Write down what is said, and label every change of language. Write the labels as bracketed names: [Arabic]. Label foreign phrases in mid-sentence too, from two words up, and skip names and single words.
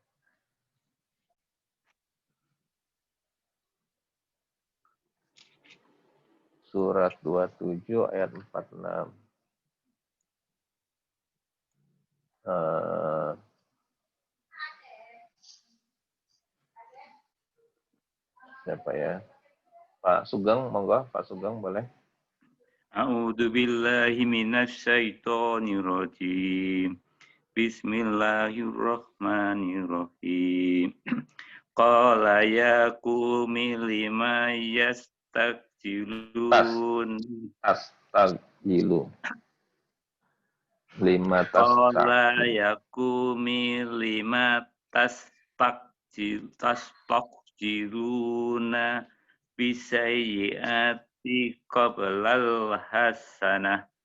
[Indonesian] Surat 27 ayat 46. Siapa ya? Pak Sugeng, monggo. Pak Sugeng, boleh. [Arabic] أعوذ بالله من الشيطان الرجيم. بسم الله الرحمن الرحيم. قال يا قوم لم يستعجلون. أستغفر. لم قال يا قوم لم تستعجلون بالسيئة قبل الحسنة.